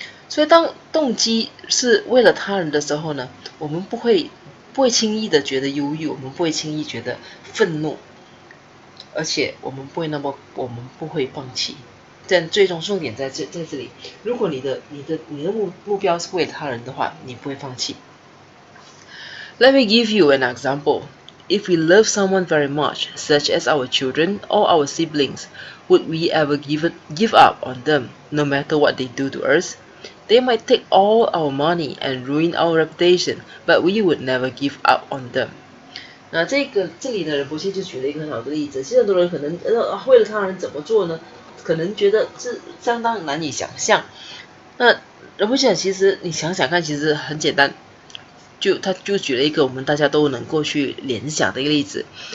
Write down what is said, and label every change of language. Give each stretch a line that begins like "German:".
Chinese: 所以当动机是为了他人的时候呢，我们不会轻易的觉得忧郁，我们不会轻易觉得愤怒，而且我们不会放弃。但最终重点在这里，如果你的目标是为了他人的话，你不会放弃。
English: Let me give you an example. If we love someone very much, such as our children or our siblings, would we ever give up on them, no matter what they do to us? They might take all our money and ruin our reputation, but we would never give up on them.
Chinese: 那这里的仁波切就举了一个很好的例子。其实很多人可能为了他人怎么做呢？可能觉得是相当难以想象。那仁波切其实你想想看，其实很简单。他就举了一个我们大家都能够去联想的一个例子。